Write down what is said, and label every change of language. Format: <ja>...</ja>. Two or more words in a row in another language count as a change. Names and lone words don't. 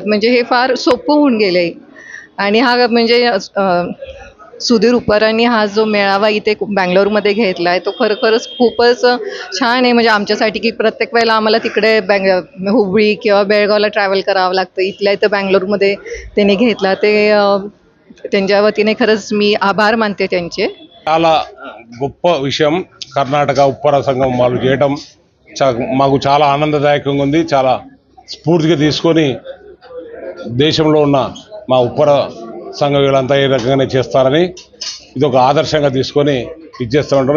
<mr>म्हणजे हे फार सोपं होऊन गेले आणि हा म्हणजे सुधीर उपरांनी हा जो मेळावा इथे बँगलोरमध्ये घेतला आहे तो खरोखरच खूपच छान आहे. म्हणजे आमच्यासाठी की प्रत्येक वेळेला आम्हाला तिकडे हुबळी किंवा बेळगावला ट्रॅव्हल करावं लागतं. इथल्या इथं बँगलोरमध्ये त्यांनी घेतला ते त्यांच्या वतीने खरंच मी आभार मानते त्यांचे.</mr> <te>చాలా గొప్ప విషయం కర్ణాటక ఉప్పర సంఘం వాళ్ళు చేయటం మాకు చాలా ఆనందదాయకంగా ఉంది. చాలా స్ఫూర్తిగా తీసుకొని దేశంలో ఉన్న మా ఉప్పర సంఘం వీళ్ళంతా ఈ రకంగానే చేస్తారని ఇది ఒక ఆదర్శంగా తీసుకొని ఇచ్చేస్తూ ఉంటారు.</te>